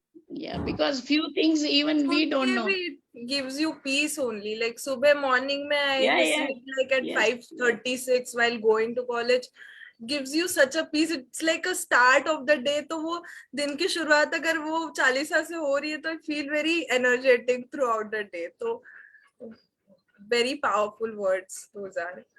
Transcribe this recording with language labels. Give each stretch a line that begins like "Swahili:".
English: Yeah, because few things even we don't know. It gives you peace only. Like subah morning mein I listen it like at 5:36 while going to college. Gives you such a peace. It's like a start of the day.
Hindi: तो वो दिन की शुरुआत अगर वो चालीसा से हो रही है तो
English: I feel very energetic throughout the day. तो very powerful words those are.